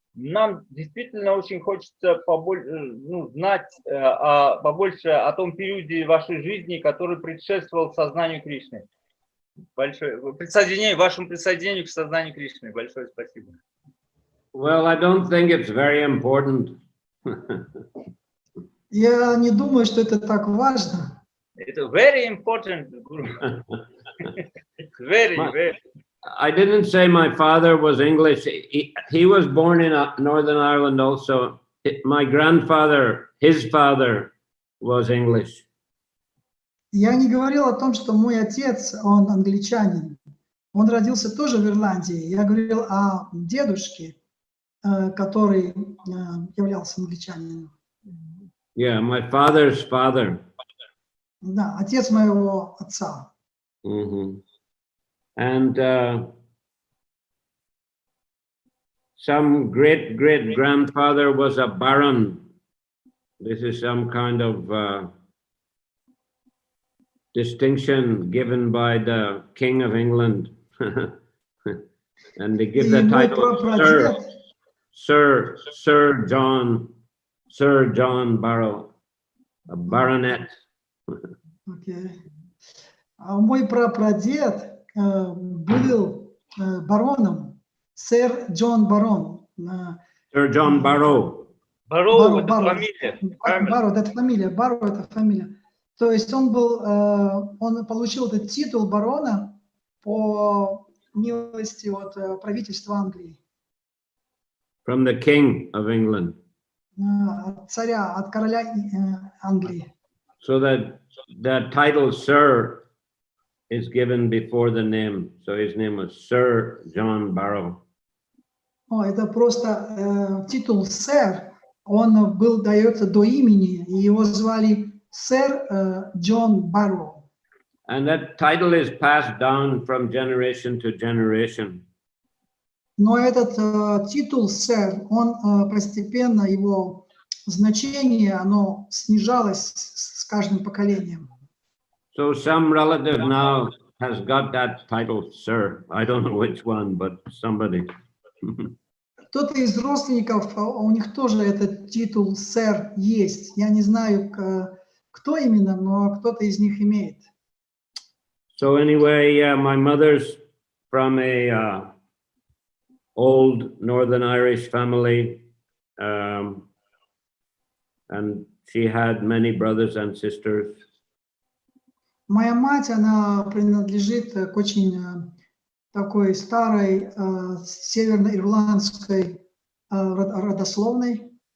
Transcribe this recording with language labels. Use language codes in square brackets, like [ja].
[ru] Нам действительно очень хочется знать побольше о том периоде вашей жизни, который предшествовал сознанию Кришны. Большое вашему присоединению к сознанию Кришны. Большое спасибо. [en] Well, I don't think it's very important. [ru] Я не думаю, что это так важно. [en] It's very important, Guru. Very. I didn't say my father was English. He was born in Northern Ireland also. My grandfather, his father, was English. [ru] Я не говорил о том, что мой отец, он англичанин. Он родился тоже в Ирландии. Я говорил о дедушке, который являлся англичанином. [en] Yeah, my father's father. [ru] Да, отец моего отца. [en] And some great-great-grandfather was a baron. This is some kind of distinction given by the King of England. And they give the title Sir John Barrow, a baronet. Okay. [ru] Мой прапрадед был бароном, сэр Джон Барон. [en] Sir John Barrow. [ru] Барроу — это фамилия. Барроу — это фамилия. Барроу — это фамилия. То есть он получил этот титул барона по милости от правительства Англии. [en] From the King of England. [ru] От царя, от короля Англии. [en] So that the title Sir is given before the name. So his name was Sir John Barrow. [ru] Это просто титул сэр, он дается до имени, и его звали сэр Джон Барроу. [en] And that title is passed down from generation to generation. [ru] Но этот титул сэр, он постепенно, его значение, оно снижалось с каждым поколением. [en] So some relative now has got that title, sir. I don't know which one, but somebody. [ru] Кто-то из родственников, у них тоже этот титул сэр есть. Я не знаю, кто именно, но кто-то из них имеет. [en] So anyway, my mother's from a old Northern Irish family, and she had many brothers and sisters. [ru] Моя мать, она принадлежит к очень такой старой северно-ирландской родословной.